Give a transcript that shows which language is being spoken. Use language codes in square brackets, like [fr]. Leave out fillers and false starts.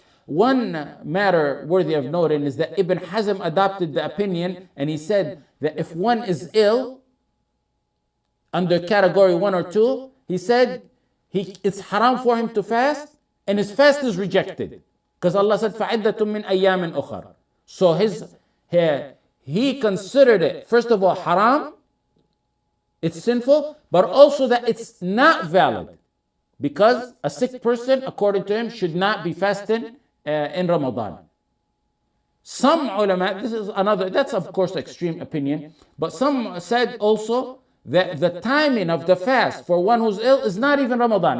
[en] One matter worthy of noting is that Ibn Hazm adopted the opinion, and he said that if one is ill, under category 1 or 2, he said it's haram for him to fast, and his fast is rejected. Because Allah said, [ar] فَعِدَّةٌ مِّنْ أَيَّامٍ أُخَرٍ. [en] So he considered it, first of all, haram, it's sinful, but also that it's not valid. Because a sick person, according to him, should not be fasting in Ramadan. Some ulama, this is another, that's of course extreme opinion, but some said also that the timing of the fast for one who's ill is not even Ramadan.